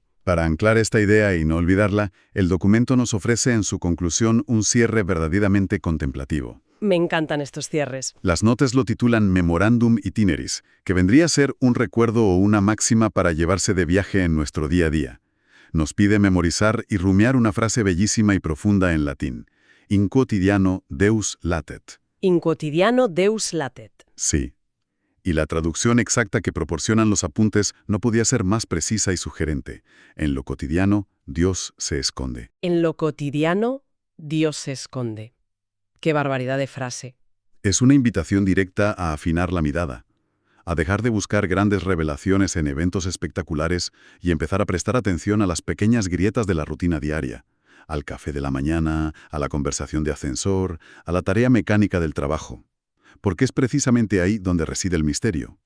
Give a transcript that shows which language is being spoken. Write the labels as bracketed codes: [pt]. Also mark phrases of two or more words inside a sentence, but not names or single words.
[es] Para anclar esta idea y no olvidarla, el documento nos ofrece en su conclusión un cierre verdaderamente contemplativo. Me encantan estos cierres. Las notas lo titulan Memorandum Itineris, que vendría a ser un recuerdo o una máxima para llevarse de viaje en nuestro día a día. Nos pide memorizar y rumiar una frase bellísima y profunda en latín. [la] In quotidiano Deus latet. In quotidiano Deus latet. [es] Sí. Y la traducción exacta que proporcionan los apuntes no podía ser más precisa y sugerente. En lo cotidiano, Dios se esconde. En lo cotidiano, Dios se esconde. ¡Qué barbaridad de frase! Es una invitación directa a afinar la mirada, a dejar de buscar grandes revelaciones en eventos espectaculares y empezar a prestar atención a las pequeñas grietas de la rutina diaria, al café de la mañana, a la conversación de ascensor, a la tarea mecánica del trabajo, porque es precisamente ahí donde reside el misterio.